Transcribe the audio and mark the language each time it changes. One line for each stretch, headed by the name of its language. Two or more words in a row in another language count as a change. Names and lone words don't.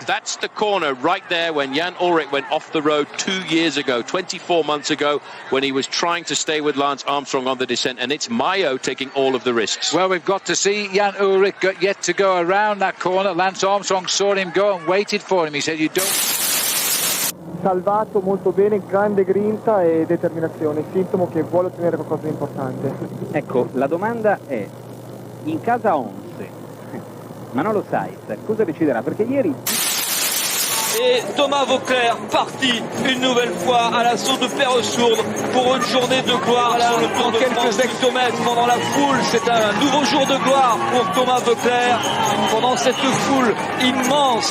English: That's the corner right there when Jan Ullrich went off the road 2 years ago, 24 months ago, when he was trying to stay with Lance Armstrong on the descent, and it's Mayo taking all of the risks. Well, we've got to see Jan Ullrich yet to go around that corner. Lance Armstrong saw him go and waited for him. He said, you don't...
Italian: Salvato molto bene, grande grinta e determinazione, sintomo che vuole ottenere qualcosa di importante. Ecco, la domanda è, in casa Onze, Manolo Saiz cosa deciderà? Perché ieri...
French: Et Thomas Voeckler parti une nouvelle fois à l'assaut de Perresourde pour une journée de gloire sur le Tour de France. Quelques hectomètres pendant la foule, c'est un nouveau jour de gloire pour Thomas Voeckler pendant cette foule immense.